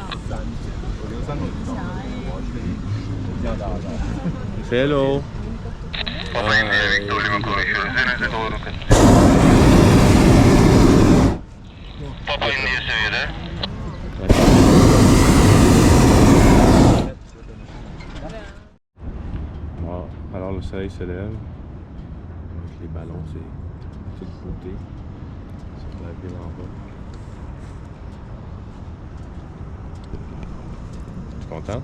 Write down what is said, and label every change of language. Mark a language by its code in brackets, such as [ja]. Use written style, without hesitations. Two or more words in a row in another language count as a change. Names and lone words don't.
[en] Hello! [tr] Papa indiye Victor Lima konuşuyoruz. Denize doğru kız. Papa indiye seviyede. [fr] Bon, alors le soleil se lève. Avec les ballons, c'est toute beauté. Sur la ville en bas. Tu es content?